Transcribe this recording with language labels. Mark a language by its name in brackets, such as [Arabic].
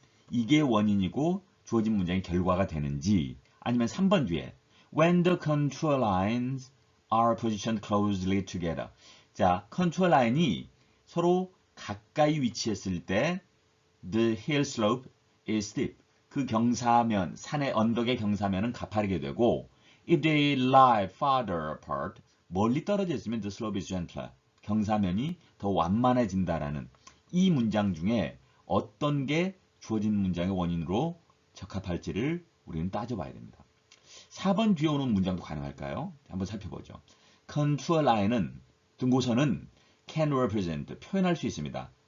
[Korean] 이게 원인이고 주어진 문장의 결과가 되는지 아니면 3번 뒤에 [English] When the contour lines are positioned closely together. [Korean] 자, 컨투어 라인이 서로 가까이 위치했을 때 [English] The hill slope is steep. [Korean] 그 경사면, 산의 언덕의 경사면은 가파르게 되고 [English] If they lie farther apart. [Korean] 멀리 떨어져 있으면 [English] the slope is gentler. [Korean] 경사면이 더 완만해진다라는 이 문장 중에 어떤 게 주어진 문장의 원인으로 적합할지를 우리는 따져봐야 됩니다. 4번 뒤에 오는 문장도 가능할까요? 한번 살펴보죠. contour line은 등고선은 [English] can represent [Korean] 표현할 수 있습니다.